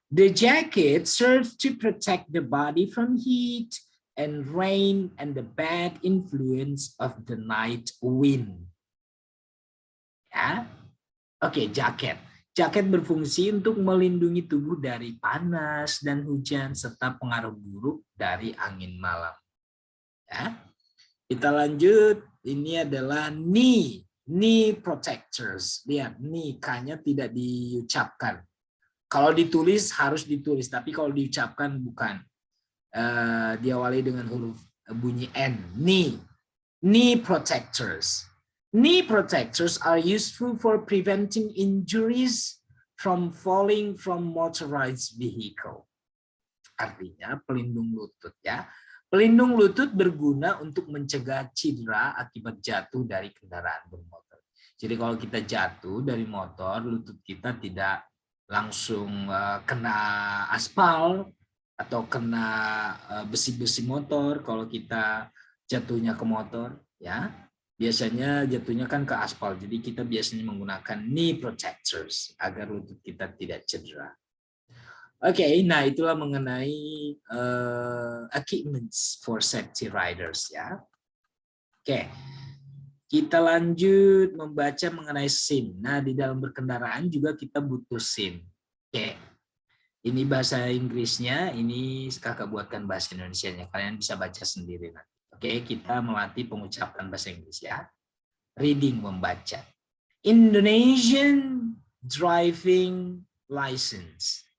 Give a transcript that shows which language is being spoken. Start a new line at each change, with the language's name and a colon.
English: The jacket serves to protect the body from heat and rain and the bad influence of the night wind. Ya,
Indonesian: Oke, jaket. Jaket berfungsi untuk melindungi tubuh dari panas dan hujan serta pengaruh buruk dari angin malam. Ya. Kita lanjut. Ini adalah knee protectors. Lihat, knee K-nya tidak diucapkan. Kalau ditulis harus ditulis, tapi kalau diucapkan bukan. Diawali dengan huruf bunyi N.
English: Knee protectors. Knee protectors are useful for preventing injuries from falling from motorized vehicle.
Indonesian: Artinya pelindung lutut ya. Pelindung lutut berguna untuk mencegah cedera akibat jatuh dari kendaraan bermotor. Jadi kalau kita jatuh dari motor, lutut kita tidak langsung kena aspal atau kena besi-besi motor kalau kita jatuhnya ke motor ya. Biasanya jatuhnya kan ke aspal, jadi kita biasanya menggunakan knee protectors agar lutut kita tidak cedera. Oke, nah itulah mengenai
English: equipments for safety riders
Indonesian: ya. Oke, kita lanjut membaca mengenai SIM. Nah di dalam berkendaraan juga kita butuh SIM. Oke, ini bahasa Inggrisnya, ini kakak buatkan bahasa Indonesianya. Kalian bisa baca sendiri nanti. Oke, kita melatih pengucapan bahasa Inggris ya.
English: Reading, membaca. Indonesian driving license.